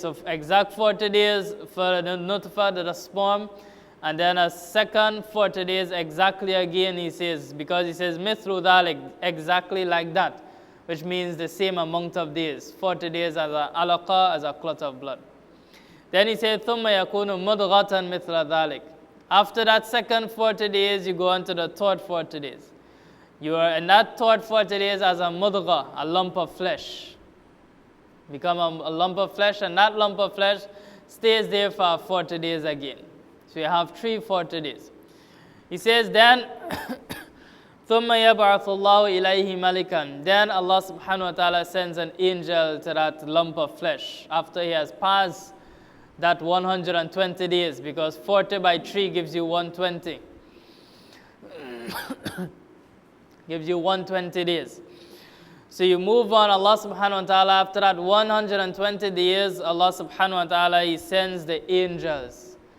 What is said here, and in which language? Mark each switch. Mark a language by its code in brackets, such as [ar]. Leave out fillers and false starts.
[en] So exact 40 days for the nutfa, the sperm, and then a second 40 days exactly again, he says, because he says, [ar] mithlu dhalik, [en] exactly like that, which means the same amount of days, 40 days as a alaqa, as a clot of blood. Then he said, [ar] ثُمَّ يَكُونُ مُضْغَةً مِثْلَ ذَلِكَ. [en] After that second 40 days, you go on to the third 40 days. You are in that third 40 days as a mudgha, a lump of flesh. Become a lump of flesh, and that lump of flesh stays there for 40 days again. So you have 3 40 days. He says, then, [ar] ثُمَّ يَبْعَثُ اللَّهُ إِلَيْهِ مَلِكًا. [en] Then Allah subhanahu wa ta'ala sends an angel to that lump of flesh after he has passed that 120 days, because 40 by 3 gives you 120. Gives you 120 days. So you move on, Allah subhanahu wa ta'ala, after that 120 days, Allah subhanahu wa ta'ala, He sends the angels.